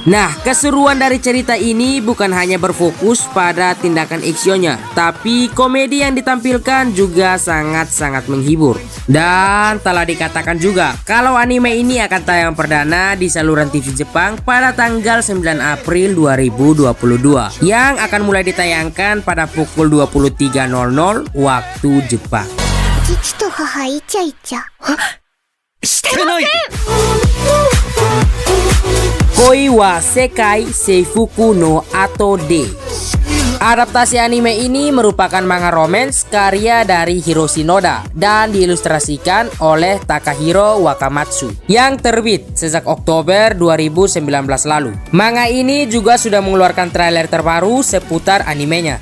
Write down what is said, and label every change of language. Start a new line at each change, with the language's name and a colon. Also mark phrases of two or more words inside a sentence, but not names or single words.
Indonesian: Nah, keseruan dari cerita ini bukan hanya berfokus pada tindakan actionnya, tapi komedi yang ditampilkan juga sangat-sangat menghibur. Dan telah dikatakan juga kalau anime ini akan tayang perdana di saluran TV Jepang pada tanggal 9 April 2022 yang akan mulai ditayangkan pada pukul 23.00 waktu Jepang.
Japanese: 父と母イチャイチャ。してない
Indonesian: Koi wa Sekai Seifuku no Ato de. Adaptasi anime ini merupakan manga romance karya dari Hiroshi Noda dan diilustrasikan oleh Takahiro Wakamatsu yang terbit sejak Oktober 2019 lalu. Manga ini juga sudah mengeluarkan trailer terbaru seputar animenya.